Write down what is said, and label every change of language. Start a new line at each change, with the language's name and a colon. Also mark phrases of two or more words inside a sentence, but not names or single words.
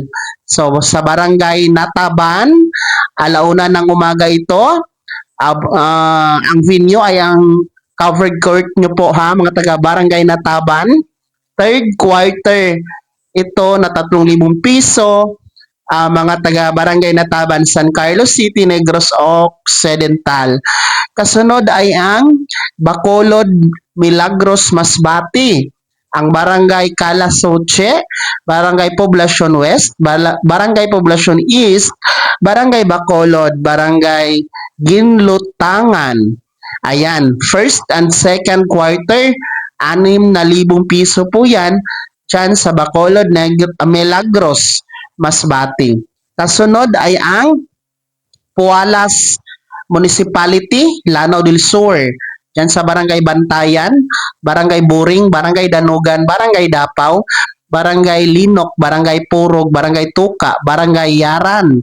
Filipino: So sa Barangay Nataban, alauna ng umaga ito. Ang venue ay ang covered court nyo po mga taga Barangay Nataban.
English: Third quarter
Filipino: ito na 3,000 piso. Mga taga Barangay Nataban, San Carlos City, Negros Occidental. Kasunod ay ang Bacolod, Milagros, Masbati. Ang Barangay Calasoche, Barangay Poblacion West, Barangay Poblacion East, Barangay Bacolod, Barangay Ginlutangan. Ayan,
English: first and second quarter,
Filipino: 6,000 piso po yan dyan sa Bacolod, Milagros, Masbati. Kasunod ay ang Pualas Municipality, Lanao del Sur. Diyan sa Barangay Bantayan, Barangay Buring, Barangay Danugan, Barangay Dapaw, Barangay Linok, Barangay Purog, Barangay Tuka, Barangay Yaran.